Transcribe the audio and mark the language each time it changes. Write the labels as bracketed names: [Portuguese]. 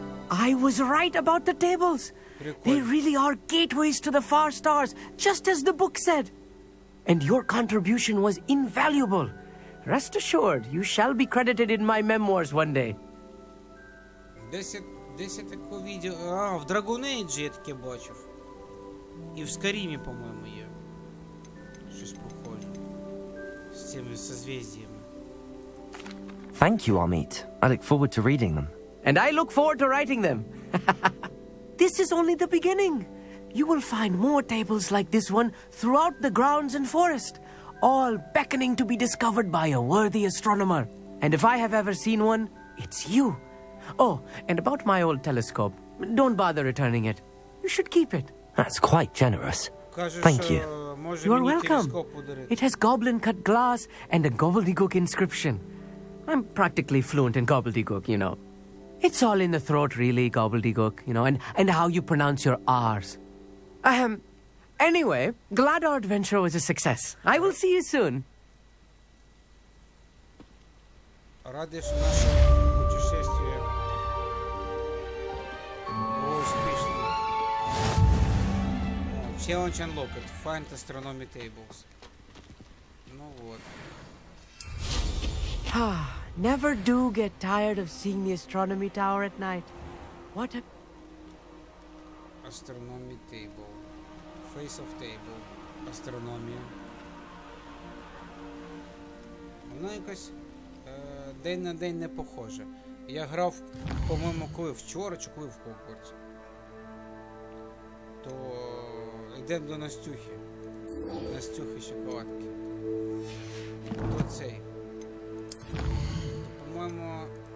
[English] I was right about the tables. They [Ukrainian] Прикольно. [English] really are gateways to the far stars, just as the book said. And your contribution was invaluable. Rest assured, you shall be credited in my memoirs one day. [Ukrainian] Десь я таке відео. А, в Dragon Age я таке бачив. І в Скарімі, по-моєму, є. Щось похоже. З цими созвездиями. [English] Thank you, Amit. I look forward to reading them. And I look forward to writing them. This is only the beginning. You will find more tables like this one throughout the grounds and forest, all beckoning to be discovered by a worthy astronomer. And if I have ever seen one, it's you. Oh, and about my old telescope, don't bother returning it. You should keep it. That's quite generous. [Ukrainian] Каже, [English] Thank [Ukrainian] що [English] you. [Ukrainian] може [English] You are [Ukrainian] мені [English] welcome. [Ukrainian] телескоп подарити. [English] It has goblin-cut glass and a gobbledygook inscription. I'm practically fluent in gobbledygook, you know. It's all in the throat, really, gobbledygook, you know, and how you pronounce your R's. Anyway, glad our adventure was a success. I will see you soon. [Ukrainian] Радий, що наше путешествие було успішним. [English] Challenge unlocked. Find astronomy tables. [Russian] Ну вот. [English] Never do get tired of seeing the astronomy tower at night. What a... Astronomy table. Face of table. Астрономія. [Ukrainian] Воно якось день на день не похоже. Я грав, по-моєму, коли вчора, чи коли в Hogwarts. То йдемо до Настюхи. Настюхи шоколадки. То цей. По-моєму...